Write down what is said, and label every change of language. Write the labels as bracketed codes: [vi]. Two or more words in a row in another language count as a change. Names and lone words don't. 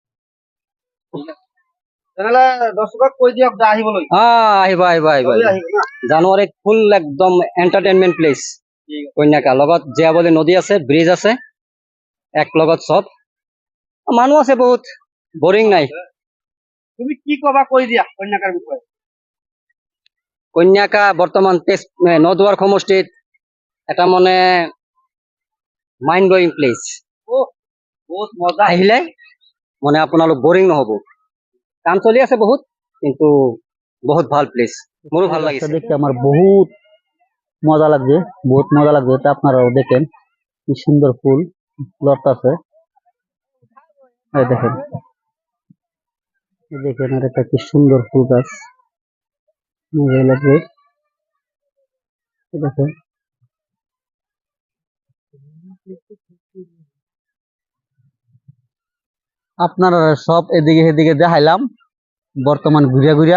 [as] দর্শকক কৈ দিয়ক আহিবলৈ আহিব জানুৱাৰীত ফুল একদম [en] entertainment place [as] কন্যাকা লগত জীয়াবলী নদী আছে ব্রিজ আছে এক লগত সব মানুহ আছে বহুত বোরিং নাই তুমি কি কবা কৈ দিয়া কন্যাকাৰ বিষয়ে কন্যাকা বর্তমান নদুয়ার সমষ্টিত এটা মানে [en] mind blowing place [as] বহুত মজা আহিলে মানে আপোনালোক বোরিং নহব কাম চলি আছে বহুত কিন্তু বহুত ভাল প্লেস মোৰো ভাল লাগিছে [bn] দেখতে আমার বহুত মজা লাগবে, বহুত মজা লাগবে। এটা আপনারাও দেখেন কি সুন্দর ফুল লড়তাছে। এই দেখেন, এই দেখেন, আর একটা কি সুন্দর ফুল গাছ, মজা লাগবে। এই দেখেন, আপনারা সব এদিকে এদিকে দেখাইলাম বর্তমান ঘুরিয়া ঘুরিয়া।